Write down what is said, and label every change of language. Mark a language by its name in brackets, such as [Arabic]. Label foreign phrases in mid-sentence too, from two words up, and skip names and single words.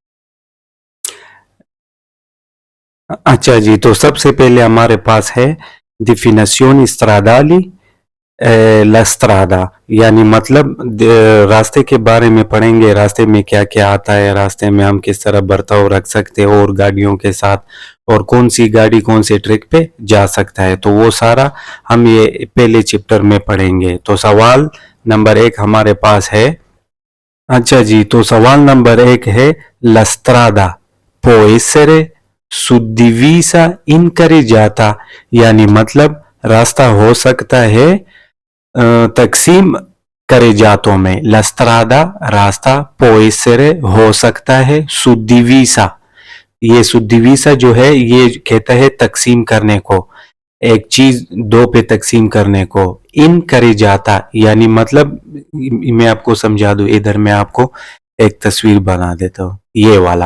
[Urdu] اچھا جی، تو سب سے پہلے ہمارے پاس ہے [Italian] definizioni stradali la strada, [Urdu] یعنی مطلب راستے کے بارے میں پڑھیں گے، راستے میں کیا کیا آتا ہے، راستے میں ہم کس طرح برتاؤ رکھ سکتے ہیں اور گاڑیوں کے ساتھ، اور کون سی گاڑی کون سے ٹریک پہ جا سکتا ہے، تو وہ سارا ہم یہ پہلے چیپٹر میں پڑھیں گے. تو سوال نمبر 1 ہمارے پاس ہے. اچھا جی، تو سوال نمبر 1 ہے [Italian] la strada può essere suddivisa in carreggiata, [Urdu] یعنی مطلب راستہ ہو سکتا ہے تقسیم کرے جاتوں میں. [Italian] la strada रास्ता, può essere [Urdu] ہو سکتا ہے، सुद्दिवीसा یہ सुद्दिवीसा جو ہے یہ کہتا ہے تقسیم کرنے کو، ایک چیز دو پہ تقسیم کرنے کو। [Italian] in carreggiata [Urdu] یعنی مطلب میں آپ کو سمجھا دوں، اِدھر میں آپ کو ایک تصویر بنا دیتا ہوں، یہ والا.